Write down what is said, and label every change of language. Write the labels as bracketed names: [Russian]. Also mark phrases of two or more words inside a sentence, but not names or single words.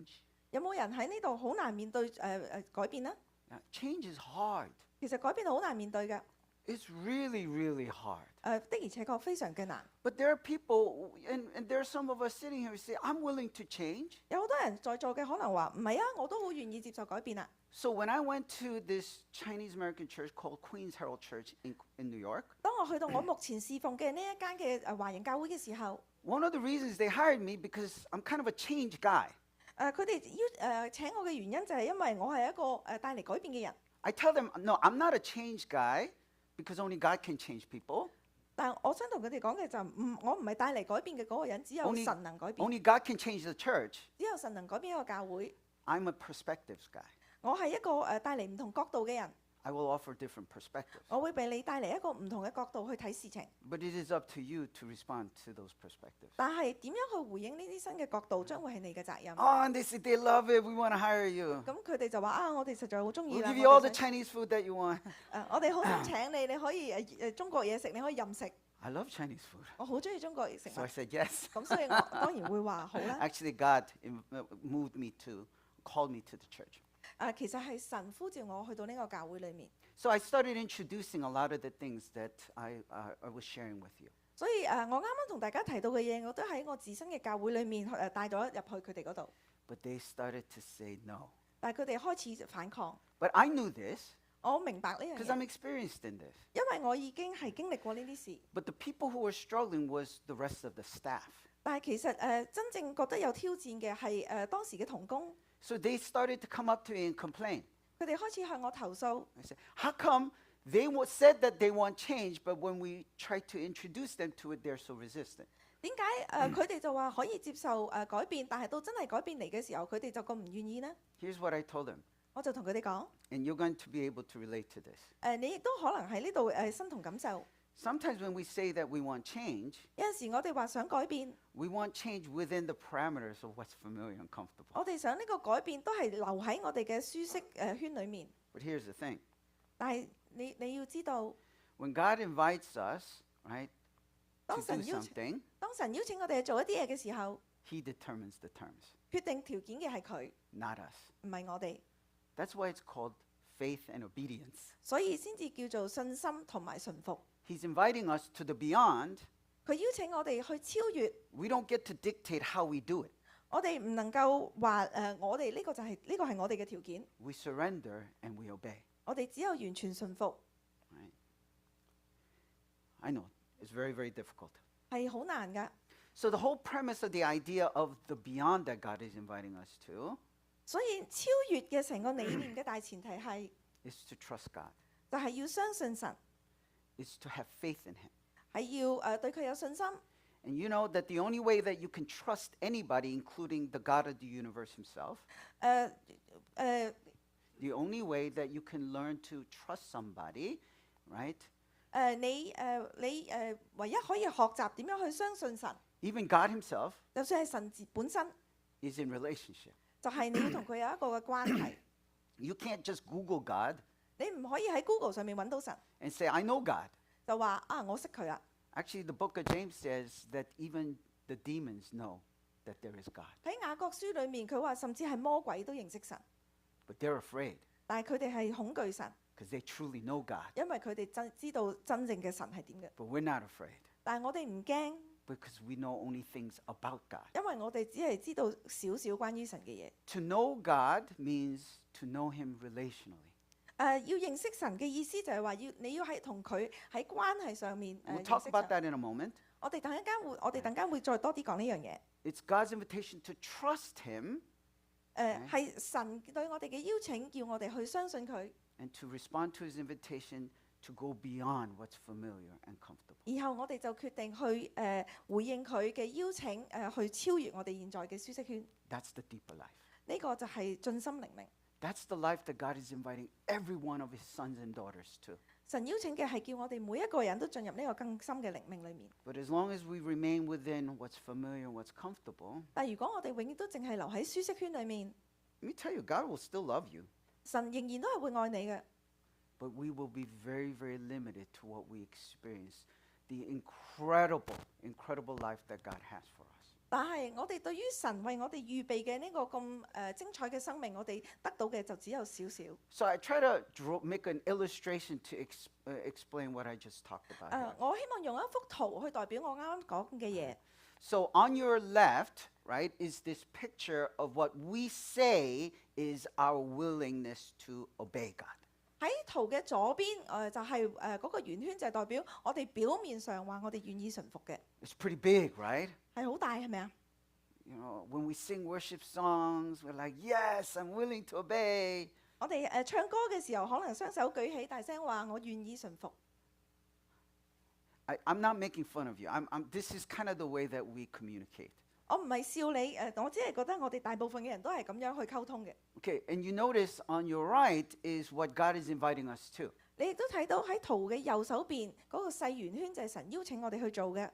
[Cantonese] 有冇人喺呢度好難面對改變呢？ [English] Yeah. Change is hard. [Cantonese] 其實改變好難面對嘅， [English] It's really, really hard. [Cantonese] 的而且確非常嘅難。 [English] But there are people, and there are some of us sitting here who say, I'm willing to change. [Cantonese] 有好多人在座嘅可能話唔係啊，我都好願意接受改變啊。 [English] So when I went to this Chinese American church called Queens Herald Church in New York, [Cantonese] 當我去到我目前侍奉嘅呢一間嘅華人教會嘅時候， [English] one of the reasons they hired me because I'm kind of a change guy. [Cantonese] 佢哋請我嘅原因就係因為我係一個帶嚟改變嘅人。 [English] I tell them, no, I'm not a change guy because only God can change people. [Cantonese] 但我想同佢哋講嘅就我唔係帶嚟改變嘅嗰個人，只有 [English] Only- [Cantonese] 神能改變， [English] Only God can change the church. [Cantonese] 只有神能改變一個教會。 [English] I'm a perspectives guy. [Cantonese] 我係一個帶嚟唔同角度嘅人， [English] I will offer different perspectives. [Cantonese] 我會俾你帶嚟一個唔同嘅角度去睇事情。 [English] But it is up to you to respond to those perspectives. [Cantonese] 但係點樣去回應呢啲新嘅角度，將會係你嘅責任。 [English] Oh, and they said they love it. We want to hire you. [Cantonese] 咁佢哋就話啊，我哋實在好中意 [English] We'll [Cantonese] 啦。 [English] give you all the [Cantonese] 我哋想 [English] Chinese food that you want. [Cantonese] 我哋好想請你，你可以中國嘢食，你可以任食。 [English] I love Chinese food. [Cantonese] 我好中意中國食 [English] So I [Cantonese] 物， [English] said yes. [Cantonese] 咁所以我當然會話好啦。 [English] Actually, God moved me to, called me to the church. [Cantonese] 其實係神呼召我去到呢個教會裏面， [English] So I started introducing a lot of the things that I was sharing with you. [Cantonese] 所以我啱啱同大家提到嘅嘢，我都喺我自身嘅教會裏面帶咗入去佢哋嗰度， [English] But they started to say no. [Cantonese] 但係佢哋開始反抗。 [English] But I knew this [Cantonese] 我明白呢樣 [English] because [Cantonese] 嘢， [English] I'm experienced in this. [Cantonese] 因為我已經係經歷過呢啲事。 [English] But the people who were struggling was the rest of the staff. [Cantonese] 但係其實真正覺得有挑戰嘅係當時嘅同工， [English] So they started to come up to me and complain. [Cantonese] 佢哋開始向我投訴。 [English] I said, how come they said that they want change, but when we try to introduce them to it, they're so resistant? [Cantonese] 點解佢哋就話可以接受改變，但係到真係改變嚟嘅時候，佢哋就咁唔願意呢？ [English] Here's what I told them, [Cantonese] 我就同佢哋講， [English] and you're going to be able to relate to this. [Cantonese] 你亦都可能喺呢度身同感受。 [English] Sometimes when we say that we want change, [Cantonese] 有陣時我哋話想改變， [English] we want change within the parameters of what's familiar and comfortable. [Cantonese] 我哋想呢個改變都係留喺我哋嘅舒適圈裡面。 [English] But here's the thing. [Cantonese] 但係你要知道， [English] When God invites us, right, to [Cantonese] 當 [English] do [Cantonese] 神邀請 [English] something, [Cantonese] 當神邀請我哋去做一啲嘢嘅時候， [English] He determines the terms, [Cantonese] 決定條件嘅係佢， [English] not us. [Cantonese] 唔係我哋， [English] That's why it's called faith and obedience. [Cantonese] 所以先至叫做信心同埋順服。 [English] He's inviting us to the beyond. [Cantonese] 佢邀請我哋去超越， [English] We don't get to dictate how we do it. [Cantonese] 我哋唔能夠話我哋呢個係我哋嘅條件， [English] We surrender and we obey. [Cantonese] 我哋只有完全順服， [English] Right? I know it's very, very difficult. [Cantonese] 係好難㗎。 [English] So the whole premise of the idea of the beyond that God is inviting us to [Cantonese] 所以超越嘅成個理念嘅大前提係， [English] is to trust God, [Cantonese] 就係要相信神， [English] is to have faith in Him. [Cantonese] 係要對佢有信心。 [English] And you know that the only way that you can trust anybody, including the God of the universe Himself, 誒誒 the only way that you can learn to trust somebody, right? [Cantonese] 你唯一可以學習點樣去相信神， [English] Even God Himself, [Cantonese] 就算係神自本身， [English] is in relationship. [Cantonese] 就係你要同佢有一個嘅關係。 [English] You can't just Google God [Cantonese] 你唔可以喺 Google 上面揾到神， [English] and say, I know God. [Cantonese] 就話啊我識佢啊。 [English] Actually, the book of James says that even the demons know that there is God, [Cantonese] 喺雅各書裏面，佢話甚至係魔鬼都認識神， [English] but they're afraid [Cantonese] 但係佢哋係恐懼神， [English] because they truly know God. [Cantonese] 因為佢哋知道真正嘅神係點嘅。 [English] But we're not afraid [Cantonese] 但係我哋唔驚， [English] because we know only things about God. [Cantonese] 因為我哋只係知道少少關於神嘅嘢。 [English] To know God means to know Him relationally. [Cantonese] 要認識神嘅意思就係話你要係同佢喺關係上面 [English] We'll [Cantonese] 認 [English] talk [Cantonese] 識 [English] about [Cantonese] 神。 [English] that in a moment. [Cantonese] 我哋等間會再多啲講呢樣嘢。 [English] It's God's invitation to trust Him [Cantonese] 係神對我哋嘅邀請，叫我哋去相信佢， [English] and to respond to His invitation to go beyond what's familiar and comfortable. [Cantonese] 然後我哋就決定去回應佢嘅邀請，去超越我哋現在嘅舒適圈。 [English] That's the deeper life. [Cantonese] 呢個就係盡心靈命。 [English] That's the life that God is inviting every one of His sons and daughters to. [Cantonese] 神邀請嘅係叫我哋每一個人都進入呢個更深嘅靈命裏面。 [English] But as long as we remain within what's familiar and what's comfortable, [Cantonese] 但如果我哋永遠都淨係留喺舒適圈裏面， [English] let me tell you, God will still love you, [Cantonese] 神仍然都係會愛你嘅。 [English] but we will be very, very limited to what we experience, the incredible, incredible life that God has for us. [Cantonese] 但係我哋對於神為我哋預備嘅呢個咁精彩嘅生命，我哋得到嘅就只有少少。 [English] So I try to make an illustration to explain what I just talked about. here. [Cantonese] 我希望用一幅圖去代表我啱啱講嘅嘢。 [English] So on your left, right, is this picture of what we say is our willingness to obey God. [Cantonese] 喺圖嘅左邊，就係嗰個圓圈，就係代表我哋表面上話我哋願意順服嘅， [English] It's pretty big, right? [Cantonese] 係好大係咪啊？ [English] You know, when we sing worship songs, we're like, yes, I'm willing to obey. [Cantonese] 我哋唱歌嘅時候，可能雙手舉起，大聲話我願意順服。 [English] I'm not making fun of you. This is kind of the way that we communicate. [Cantonese] 我唔係笑你，我只係覺得我哋大部分嘅人都係咁樣去溝通嘅。 [English] Okay, and you notice on your right is what God is inviting us to. [Cantonese] 你亦都睇到喺圖嘅右手邊嗰個細圓圈就係神邀請我哋去做嘅。